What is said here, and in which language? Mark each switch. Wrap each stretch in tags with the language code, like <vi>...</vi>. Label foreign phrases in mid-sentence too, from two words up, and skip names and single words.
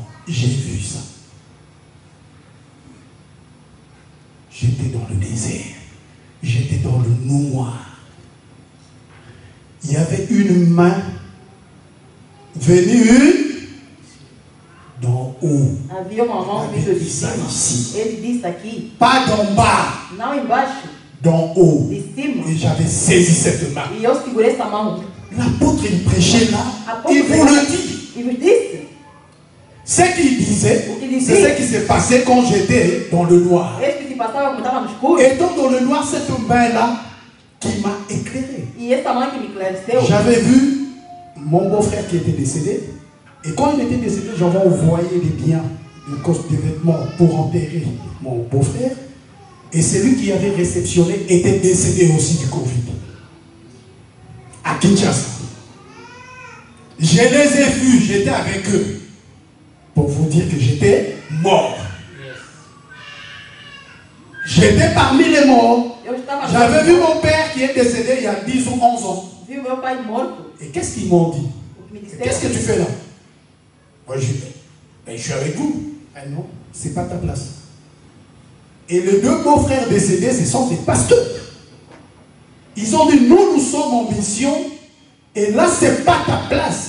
<fr>J'ai vu ça. J'étais dans le désert. J'étais dans le noir. Il y avait une main venue d'en haut.</fr> <pt>Havia uma mão vindo de cima.</pt> <fr>Ici.</fr> <pt>Ele disse aqui.</pt> <fr>Pas d'en bas,</fr> <pt>Não embaixo.</pt> <fr>d'en haut.</fr> <pt>De cima.</pt> <fr>Et j'avais saisi cette main.</fr> <pt>E eu segurei essa mão.</pt> <fr>L'apôtre, il prêchait là.</fr> <pt>Apôtre,</pt> <fr>Il vous le dit.</fr> <pt>E vos disse.</pt> <fr>Ce qu'il disait, Il c'est disait. ce qui s'est passé quand j'étais dans le noir.</fr> <pt>Esse que se passava quando estava no escuro.</pt> <fr>Et donc dans le noir, cette main-là qui m'a éclairé.</fr> <pt>E essa mão que me esclareceu.</pt> <fr>J'avais vu mon beau-frère qui était décédé. Et quand il était décédé, j'avais envoyé des biens, des vêtements pour enterrer mon beau-frère. Et celui qui avait réceptionné était décédé aussi du Covid. À Kinshasa. Je les ai vus, j'étais avec eux. Pour vous dire que j'étais mort. J'étais parmi les morts.</fr> <pt>Eu estava.</pt> <fr>J'avais vu mon père qui est décédé il y a 10 ou 11 ans.</fr> <pt>Viu meu pai morto.</pt> <fr>Et qu'est-ce qu'ils m'ont dit?</fr> <pt>O que me</pt> <fr>Qu'est-ce que</fr> <pt>disseram.</pt> <fr>tu fais là? Moi, je suis avec vous. Ah non, c'est pas ta place. Et les deux beaux-frères décédés, ce sont des pasteurs. Ils ont dit, nous sommes en mission. Et là, ce n'est pas ta place.</fr>